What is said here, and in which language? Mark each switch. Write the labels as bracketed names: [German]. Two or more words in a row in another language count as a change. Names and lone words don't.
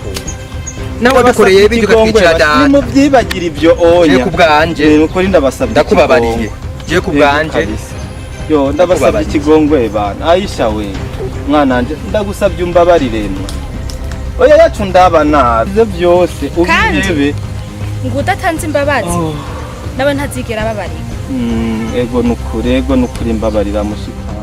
[Rundi] nawe bikoreye ibyo gatwicira data ni mubyibagira ibyo oya ku bwanje nukuri ndabasabye ndakubabariye je ku bwanje yo ndabasabye ikigongwe bana Aisha we mwana wanje ndagusabye umbabarire oya yacu ndabana ibyo byose ubirebe ngo udatanze imbabazi nawe ntazigera babarira ego nukuri mbabarira mushiki